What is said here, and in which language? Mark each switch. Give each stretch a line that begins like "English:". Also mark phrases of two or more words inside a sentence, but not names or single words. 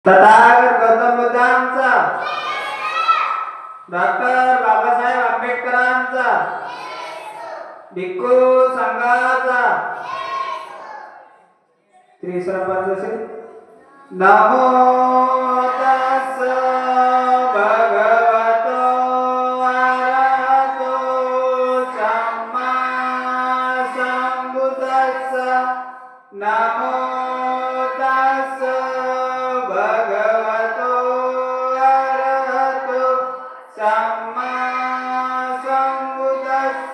Marathi: तथागत गौतम बुद्धांचा, डॉक्टर बाबासाहेब आंबेडकरांचा, भिक्खू संघाचा, तिसरा पाच असेल.
Pali: नमो तस्स भगवतो अरहतो सम्मा संबुद्धस्स. नमो तस्स भगवतो अरहतो सम्मा संबुद्धस्स.